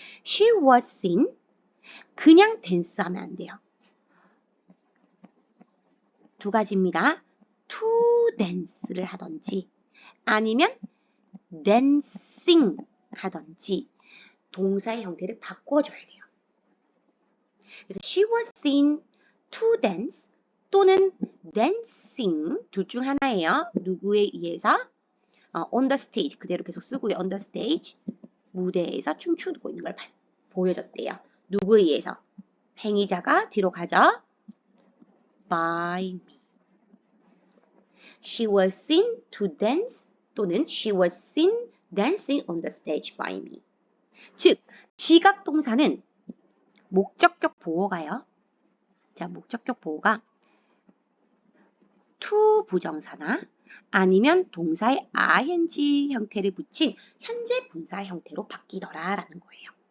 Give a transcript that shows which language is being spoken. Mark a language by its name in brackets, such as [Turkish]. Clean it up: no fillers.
[English] She was seen. [Korean] 그냥 댄스하면 안 돼요. 두 가지입니다. to dance를 하던지 아니면 dancing 하던지 동사의 형태를 바꿔줘야 돼요. 그래서 [English] she was seen to dance [Korean] 또는 [English] dancing [Korean] 둘 중 하나예요. 누구에 의해서? [English] on the stage [Korean] 그대로 계속 쓰고요. on the stage 무대에서 춤추고 있는 걸 보여줬대요. 누구에 의해서? 행위자가 뒤로 가죠. [English] by me. She was seen to dance [Korean] 또는 [English] she was seen dancing on the stage by me. [Korean] 즉, 지각동사는 목적격 보호가요. 자, 목적격 보호가 to 부정사나 아니면 동사의 ing 형태를 붙인 현재 분사 형태로 바뀌더라라는 거예요.